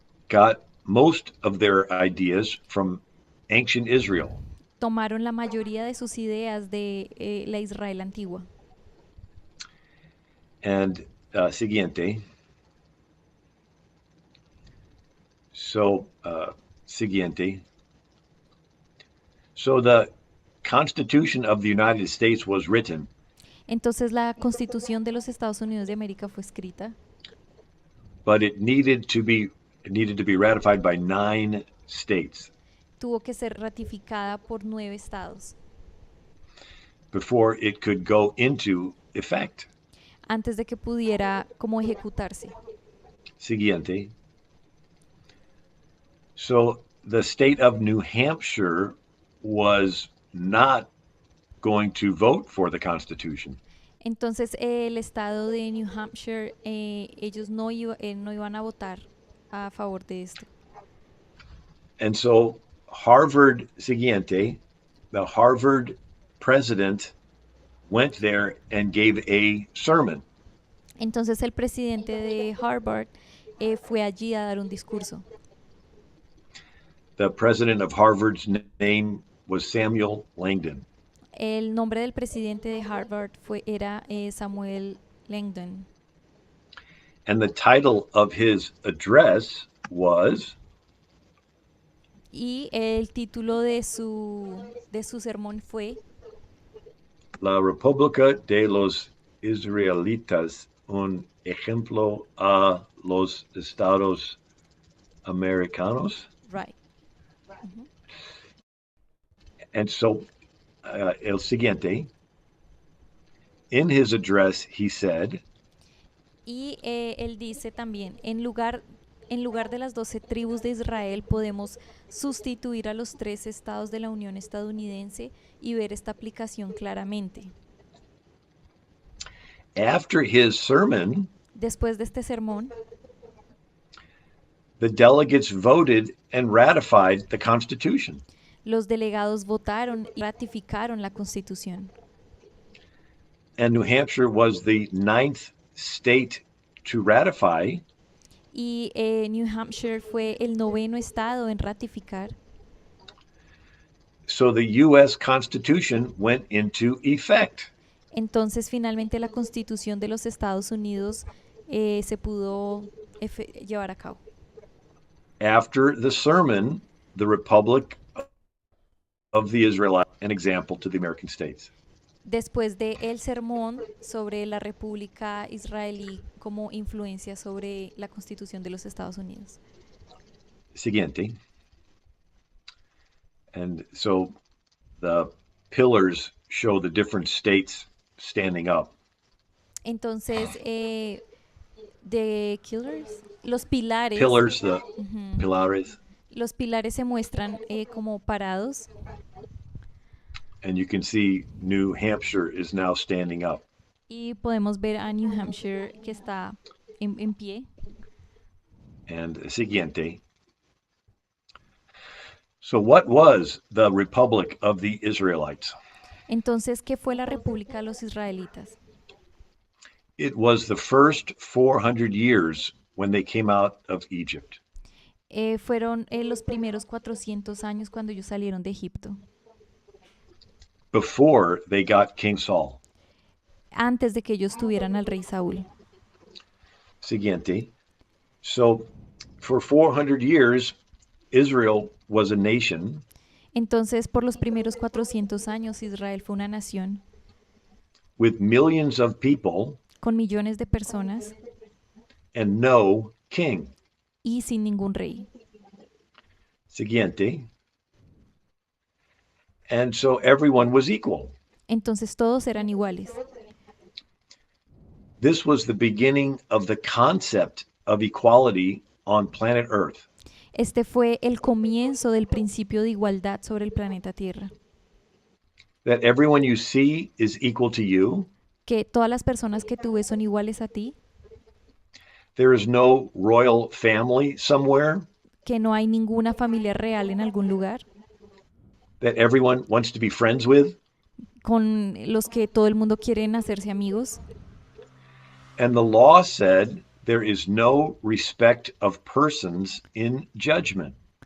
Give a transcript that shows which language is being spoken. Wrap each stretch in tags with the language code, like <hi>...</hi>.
<en>got most of their ideas from ancient Israel.</en> <es>tomaron la mayoría de sus ideas de la Israel antigua. And siguiente. So, siguiente.</es> <en>So the Constitution of the United States was written,</en> <es>Entonces la Constitución de los Estados Unidos de América fue escrita,</es> <en>but it needed to be ratified by 9 states</en> <es>tuvo que ser ratificada por 9 estados</es> <en>before it could go into effect.</en> <es>antes de que pudiera como ejecutarse. Siguiente.</es> <en>So the state of New Hampshire was not going to vote for the Constitution.</en> <es>Entonces el estado de New Hampshire, ellos no iban a votar a favor de esto.</es> <en>And so Harvard,</en> <es>siguiente,</es> <en>the Harvard president went there and gave a sermon.</en> <es>Entonces el presidente de Harvard fue allí a dar un discurso.</es> <en>The president of Harvard's name was Samuel Langdon.</en> <es>El nombre del presidente de Harvard era Samuel Langdon.</es> <en>And the title of his address was</en> <es>Y el título de su sermón fue La República de los Israelitas, un ejemplo a los Estados Americanos.</es> <en>Right. Ujú. And so,</en> <es>el siguiente,</es> <en>in his address, he said,</en> <es>Y él dice también, en lugar de las 12 tribus de Israel podemos sustituir a los 3 estados de la Unión Estadounidense y ver esta aplicación claramente.</es> <en>after his sermon,</en> <es>Después de este sermón,</es> <en>the delegates voted and ratified the Constitution.</en> <es>los delegados votaron y ratificaron la Constitución.</es> <en>And New Hampshire was the 9th state to ratify.</en> <es>Y New Hampshire fue el 9º estado en ratificar.</es> <en>So the U.S. Constitution went into effect.</en> <es>Entonces finalmente la Constitución de los Estados Unidos se pudo llevar a cabo.</es> <en>After the sermon, the Republic of the Israelites, an example to the American states.</en> <es>Después de el sermón sobre la República Israelí como influencia sobre la Constitución de los Estados Unidos. Siguiente.</es> <en>And so the pillars show the different states standing up.</en> <es>Entonces,</es> <en>the killers,</en> <es>los pilares,</es> <en>Pillars, the ujú,</en> <es>pilares, los pilares se muestran como parados</es> <en>and you can see New Hampshire is now standing up.</en> <es>y podemos ver a New Hampshire que está en pie. And siguiente.</es> <en>So what was the Republic of the Israelites?</en> <es>Entonces, ¿qué fue la República de los Israelitas?</es> <en>It was the first 400 years when they came out of Egypt.</en> <es>Fueron los primeros 400 años cuando ellos salieron de Egipto,</es> <en>before they got King Saul.</en> <es>antes de que ellos tuvieran al rey Saúl. Siguiente.</es> <en>So, for 400 years, Israel was a nation</en> <es>Entonces, por los primeros 400 años, Israel fue una nación</es> <en>with millions of people</en> <es>con millones de personas</es> <en>and no king.</en> <es>y sin ningún rey. Siguiente.</es> <en>And so everyone was equal.</en> <es>Entonces todos eran iguales.</es> <en>This was the beginning of the concept of equality on planet Earth.</en> <es>Este fue el comienzo del principio de igualdad sobre el planeta Tierra.</es> <en>That everyone you see is equal to you.</en> <es>Que todas las personas que tú ves son iguales a ti.</es> <en>There is no royal family somewhere.</en> <es>Que no hay ninguna familia real en algún lugar.</es> <en>That everyone wants to be friends with.</en> <es>Con los que todo el mundo quiere hacerse amigos.</es> <en>And the law said there is no respect of persons in judgment.</en>